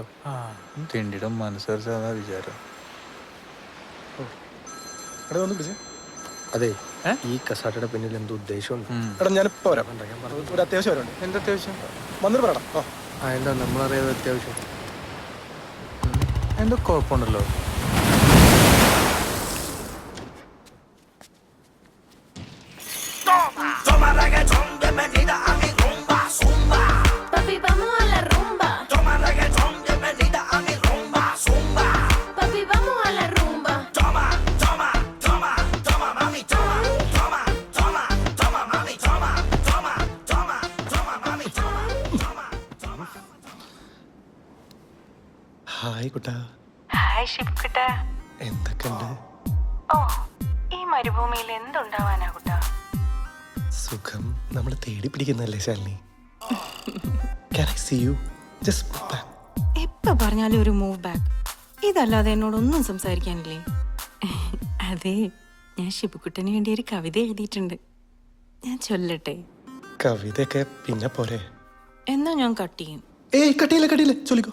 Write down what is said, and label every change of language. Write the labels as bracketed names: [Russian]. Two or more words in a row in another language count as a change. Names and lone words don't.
[Malayalam] തിണ്ടിയുടെ മനസ്സറിച്ചാ വിചാരം. എടാ ഒന്ന് വിളിച്ചേ. അതെ, ഈ കസാട്ടയുടെ പിന്നിൽ എന്തോ ഉദ്ദേശമുണ്ട്. എടാ ഞാനിപ്പോ വരാം. ഒരു അത്യാവശ്യം വരാണ്ട്. എന്താ അത്യാവശ്യം? വന്നിട്ട് പറയടാ. എന്താ നമ്മളറിയാതെ അത്യാവശ്യം? എന്തോ കുഴപ്പമുണ്ടല്ലോ. [Spanish] Papi, vamos a la rumba. Toma reggaetón, bienvenida a mi rumba, zumba. Papi, vamos a la rumba. Toma, toma, toma, toma, mami, toma, toma, toma, toma, mami, toma, toma, toma, toma, mami, toma, toma. [Malayalam] ഹായ് കുട്ടാ. ഹായ് ഷിബുക്കുട്ട. എന്തൊക്കെയുണ്ട്? ഓ, ഈ മരുഭൂമിയിൽ എന്തുണ്ടാവാനാ കുട്ടാ? സുഖം നമ്മൾ തേടി പിടിക്കുന്നല്ലേ ശാലിനി. [English] Can I see you? Just move back. [Malayalam] എപ്പോ പറഞ്ഞാലും ഒരു [English] move back. [Malayalam] ഇതല്ലാതെ എന്നോടൊന്നും സംസാരിക്കാനില്ലേ? അതെ, ഞാൻ ഷിബുക്കുട്ടന് വേണ്ടി ഒരു കവിത എഴുതിയിട്ടുണ്ട്. ഞാൻ ചൊല്ലട്ടെ? കവിതയൊക്കെ പിന്നെ പോരെ. എന്നാ ഞാൻ കട്ട് ചെയ്യും. ഏയ് കട്ടിയില്ല ചൊല്ലിക്കോ.